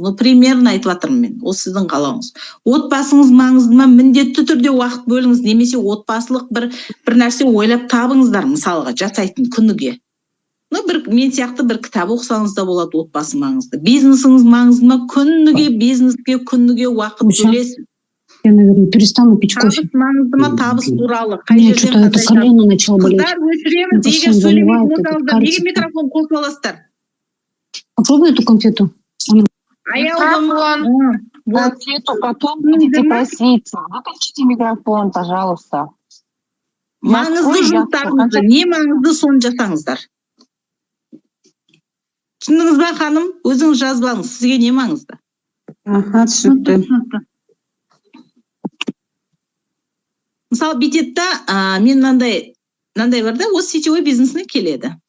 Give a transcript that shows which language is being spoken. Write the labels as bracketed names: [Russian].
[Russian] Ну, примерно [Kazakh] айтып жатырмын мен. Ол сіздің қалауыңыз. Отбасыңыз маңызды ма? Міндетті түрде уақыт бөліңіз, немесе отбасылық бір нәрсе ойлап табыңыздар, мысалға жасайтын күніге. Мен сияқты бір кітап оқысаңыз да болады, отбасы маңызды. Бизнесіңіз маңызды ма? Күніге бизнеске уақыт бөлесіз. [Russian] Я, наверное, перестану пить кофе. [Kazakh] Табыс маңызды ма? Табыс туралы. [Russian] Мне что-то это колено начало болеть. [Kazakh] Қыздар өшіреміз, егер сөйлемейтін неге микрофон қосып аласыздар? [Russian] Попробуй эту конфету. Конфету потом будете просить. Выключите микрофон, пожалуйста. [Kazakh] Маңызды жұмыстарыңызды, не маңызды соны жасаңыздар. Түсіндіңіз ба, ханым? Өзіңіз жазып алыңыз, сізге не маңызды? Түсінікті. Мысалы, бүйтеді, мен мынандай бар да, осы сетевой бизнесіне келеді.